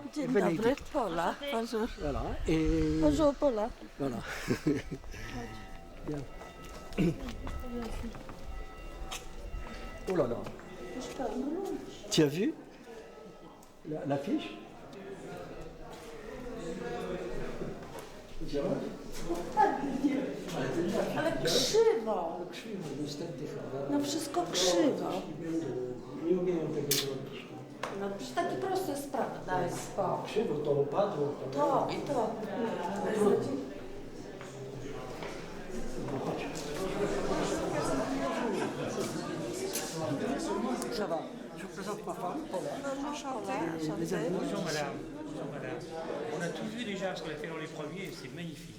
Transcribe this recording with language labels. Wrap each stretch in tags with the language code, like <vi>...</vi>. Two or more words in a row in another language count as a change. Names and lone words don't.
<pl>Dzień dobry, Pola.</pl> <fr>Bonjour. Voilà. Et Bonjour, Pola. voilà. Bien. Oh là là. Tu as vu l'affiche?</fr> <pl>Ale krzywo. Krzywo, niestety. No wszystko krzywo. Nie umieją tego zrobić. No przecież takie proste sprawy, daj spokój. Krzywo to opadło. To i to.</pl> <fr>Ça va. Je vous présente ma femme, Paula. Les amis. Bonjour madame. Bonjour madame. On a tout vu déjà ce qu'on a fait dans les premiers et c'est magnifique.</fr>